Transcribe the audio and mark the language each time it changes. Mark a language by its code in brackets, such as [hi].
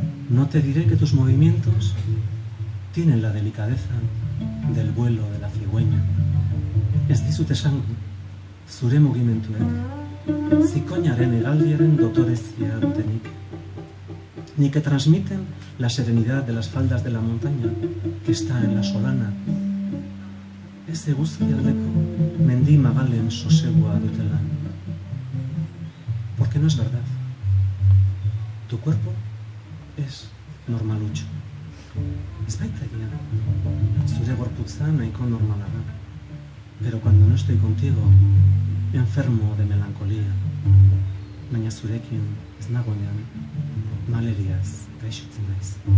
[es] No te diré que tus movimientos tienen la delicadeza del vuelo de la cigüeña. [eu] Ez dizut esango, zure mugimenduek zikoinaren hegaldiaren dotorezia dutenik. [es] Ni que transmiten la serenidad de las faldas de la montaña que está en la solana. [eu] Ez eguzkialdeko mendi magalen sosegua dutela. [es] Porque no es verdad. Tu cuerpo es normalucho. [eu] Ez baita egia. Zure gorputza nahiko normala da. [es] Pero cuando no estoy contigo, enfermo de melancolía. [eu] Baina zurekin ez nagoenean, maleriaz gaixotzen naiz.